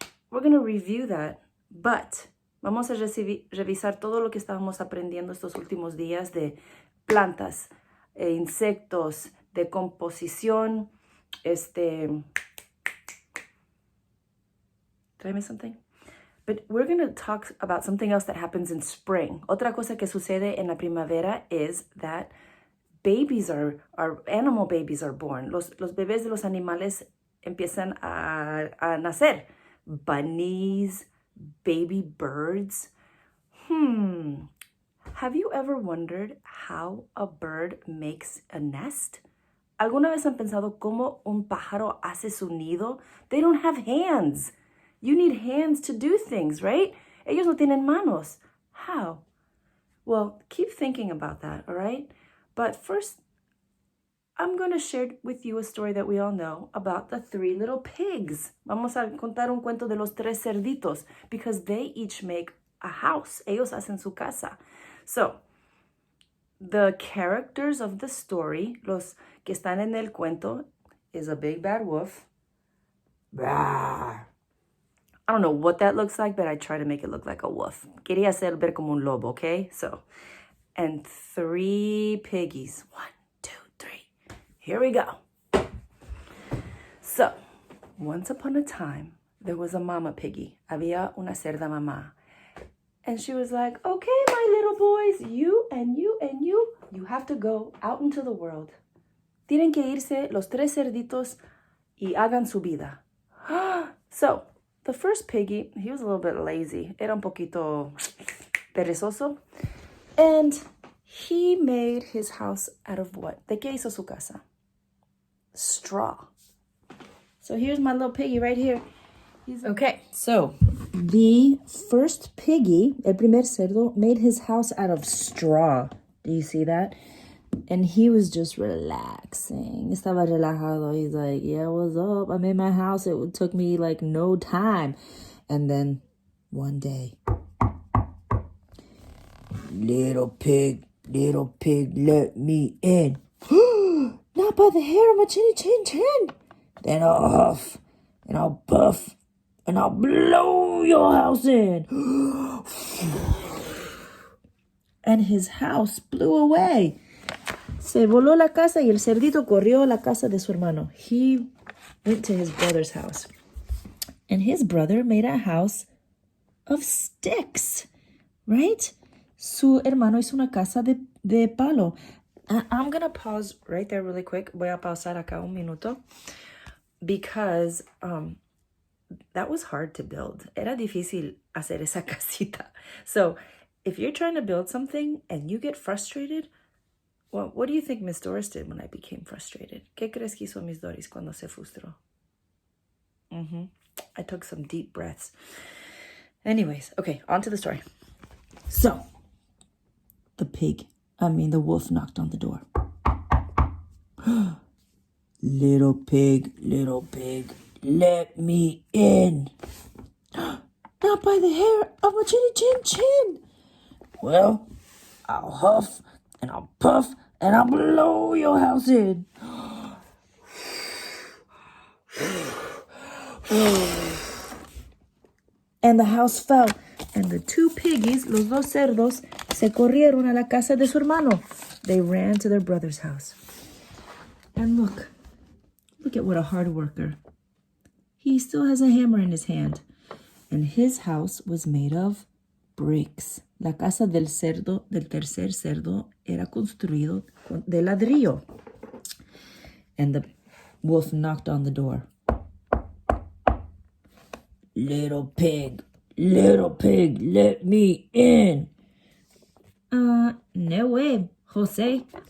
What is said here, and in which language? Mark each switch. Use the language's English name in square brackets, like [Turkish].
[English] We're going to review that, but [Spanish] vamos a revisar todo lo que estábamos aprendiendo estos últimos días de plantas, insectos, decomposición, Tráeme [English] something. But we're going to talk about something else that happens in spring. [Spanish] Otra cosa que sucede en la primavera [English] is that animal babies are born. [Spanish] Los bebés de los animales empiezan a nacer. [English] Bunnies, baby birds. Have you ever wondered how a bird makes a nest? [Spanish] ¿Alguna vez han pensado cómo un pájaro hace su nido? [English] They don't have hands. You need hands to do things, right? [Spanish] Ellos no tienen manos. [English] How? Well, keep thinking about that, all right? But first, I'm going to share with you a story that we all know about the 3 little pigs. [Spanish] Vamos a contar un cuento de los 3 cerditos [English] because they each make a house. [Spanish] Ellos hacen su casa. [English] So, the characters of the story, [Spanish] los que están en el cuento, [English] is a big bad wolf. Rawr. I don't know what that looks like, but I try to make it look like a wolf. [Spanish] Quería ver como un lobo, okay? [English] So, and 3 piggies. 1, 2, 3. Here we go. So, once upon a time, there was a mama piggy. [Spanish] Había una cerda mamá. [English] And she was like, okay, my little boys, you and you and you have to go out into the world. [Spanish] Tienen que irse los 3 cerditos y hagan su vida. [English] So, the first piggy, he was a little bit lazy. [Spanish] Era un poquito perezoso. [English] And he made his house out of what? [Spanish] ¿De qué hizo su casa? [English] Straw. So here's my little piggy right here. Okay, so the first piggy, [Spanish] el primer cerdo, [English] made his house out of straw. Do you see that? And he was just relaxing. [Spanish] Estaba relajado. [English] He's like, yeah, what's up? I made my house. It took me like no time. And then one day, little pig, let me in. Not by the hair of my chinny chin chin. Then I'll huff and I'll puff and I'll blow your house in. And his house blew away. [Spanish] Se voló la casa y el cerdito corrió a la casa de su hermano. [English] He went to his brother's house. And his brother made a house of sticks, right? [Spanish] Su hermano hizo una casa de palo. [English] I'm going to pause right there really quick. [Spanish] Voy a pausar acá un minuto. [English] Because that was hard to build. [Spanish] Era difícil hacer esa casita. [English] So if you're trying to build something and you get frustrated, well, what do you think Miss Doris did when I became frustrated? [Spanish] ¿Qué crees que hizo Miss Doris cuando se frustró? [English] I took some deep breaths. Anyways, okay, on to the story. So, the wolf knocked on the door. Little pig, let me in. Not by the hair of my chinny chin chin. Well, I'll huff and I'll puff and I'll blow your house in. And the house fell, and the two piggies, [Spanish] los dos cerdos, se corrieron a la casa de su hermano. [English] They ran to their brother's house. And look at what a hard worker. He still has a hammer in his hand. And his house was made of bricks. [Spanish] La casa del tercer cerdo, era construido de ladrillo. [English] And the wolf knocked on the door. Little pig, let me in. No way, Jose.